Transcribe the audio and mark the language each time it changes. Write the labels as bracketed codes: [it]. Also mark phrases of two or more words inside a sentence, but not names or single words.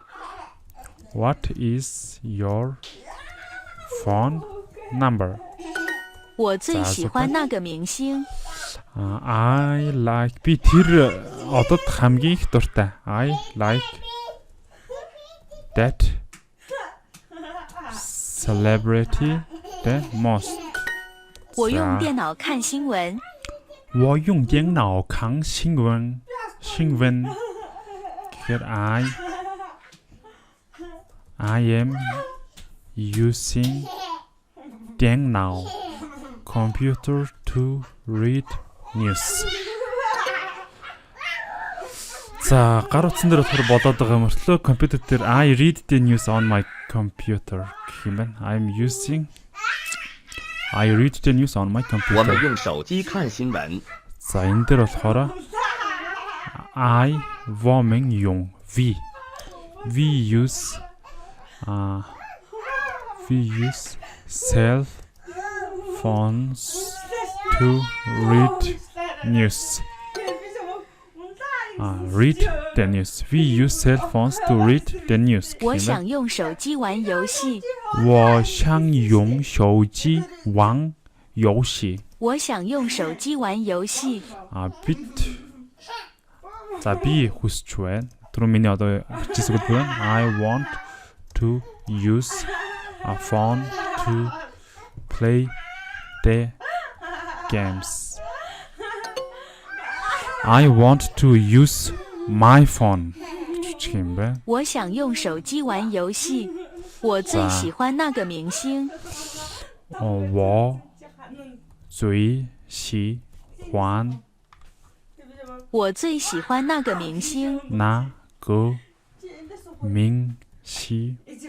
[en] What is your phone number? [zh] 我最喜欢那个明星。 [en] I like [mn] би тэр одод хамгийн их дуртай. [en] I like that celebrity the most. [zh] 我用电脑看新闻。我用电脑看新闻. [en] Here I am using 电脑 computer to read news. [mn] За, гар утсан дээр болохоор болоод байгаа мөртлөө компьютер дээр [en] I read the news on my computer [mn] гэх юм байна. [en] I read the news on my [zh] 我们 [en] computer. [zh] 用手机看新闻。 [mn] За, энэ дээр болохоор [en] I warming yung we use cell phones to read news. Read the news. We use cell phones to read the news. [zh] 我想用手机玩游戏。我想用手机玩游戏. 我想用手机玩游戏。 [mn] За, би хүсч байна. Түрүү миний одоо хэлчихсэйг байна. [en] I want to use a phone to play the games. I want to use my phone. [zh] 我想用手机玩游戏。我最喜欢那个明星。我最喜欢我最喜欢那个明星。那个明星.